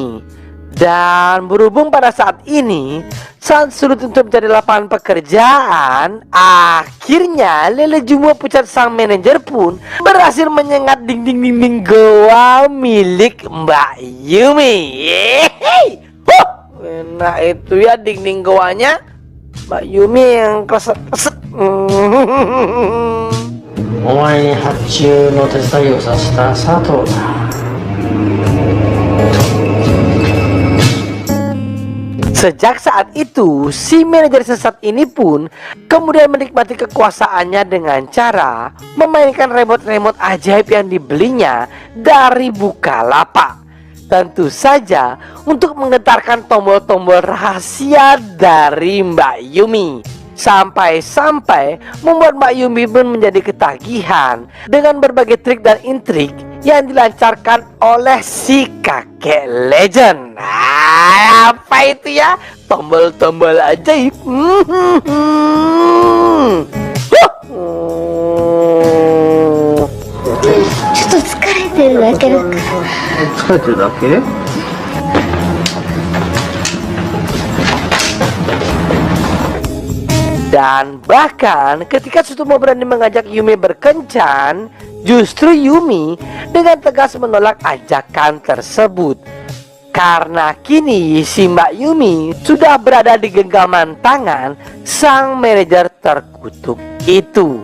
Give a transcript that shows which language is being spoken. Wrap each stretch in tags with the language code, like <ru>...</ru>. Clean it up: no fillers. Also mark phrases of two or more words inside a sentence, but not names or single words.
<id>Dan berhubung pada saat ini sangat sulit untuk mencari lapangan pekerjaan, akhirnya Lele Jumbo pucat sang manajer pun berhasil menyengat dinding-dinding goa milik Mbak Yumi. Yeay! Nah itu ya dinding goanya Mbak Yumi yang keset-keset.</id> <ja>お前に発注の手伝いをさせた佐藤だ。</ja> <id>Sejak saat itu, si manajer sesat ini pun kemudian menikmati kekuasaannya dengan cara memainkan remote-remote ajaib yang dibelinya dari Bukalapak. Tentu saja untuk menggetarkan tombol-tombol rahasia dari Mbak Yumi. Sampai-sampai membuat Mbak Yumi pun menjadi ketagihan dengan berbagai trik dan intrik yang dilancarkan oleh si kakek legend. Apa itu ya? Tombol-tombol ajaib.</id> <ja>ちょっと疲れてるだけだから。疲れてるだけ？</ja> <id>Dan bahkan ketika Sutomo berani mengajak Yumi berkencan, justru Yumi dengan tegas menolak ajakan tersebut. Karena kini si Mbak Yumi sudah berada di genggaman tangan sang manajer terkutuk itu.</id>